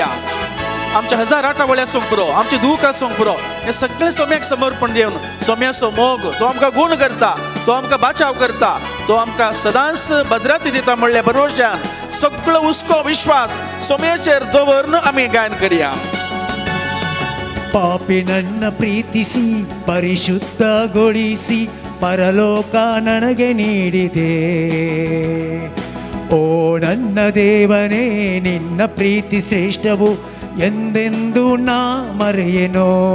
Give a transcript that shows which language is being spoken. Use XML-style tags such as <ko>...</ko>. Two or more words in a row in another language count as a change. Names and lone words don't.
<kok>आमच्या 1000 आठवड्या सोंपुरो, आमचे दुखां सोंपुरो, हे सगळे सोम्याक समर्पण दिवन सोम्याचो मोग तो आमकां गुण करता, तो आमकां बाचाव करता, तो आमकां सदांच भद्राती दिता म्हणल्या भरोश्यान सगळो हुस्को विश्वास सोम्याचेर दवरून आमी गायन करूया.</kok> <kn>ಪಾಪಿ ನನ್ನ ಪ್ರೀತಿಸಿ ಪರಿಶುದ್ಧಗೊಳಿಸಿ ಪರಲೋಕ ನನಗೆ ನೀಡಿದೆ. ಓ ನನ್ನ ದೇವನೇ, ನಿನ್ನ ಪ್ರೀತಿ ಶ್ರೇಷ್ಠವು ಎಂದೆಂದು ನಾ ಮರೆಯೆನೋ.</kn>